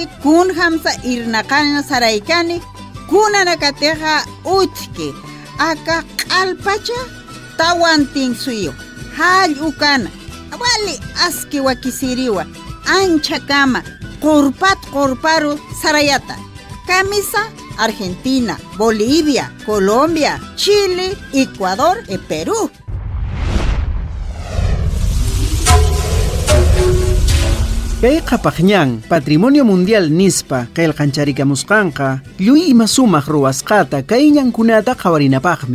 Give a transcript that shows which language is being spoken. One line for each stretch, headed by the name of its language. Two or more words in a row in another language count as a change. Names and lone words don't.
Aymara: kun hamsa irnaqaña saraykani kunanakateja utki aka q'alpacha tawantin suyo hall ukana wali aski wakisiriwa ancha kama qurparu sarayata camisa Argentina, Bolivia, Colombia, Chile, Ecuador y Perú.
Quechua: Kay qapaqñan Patrimonio Mundial nispa qillqancharikamusqanqa lluy ima sumaq ruwasqata kay ñankunata qawarinapaqmi.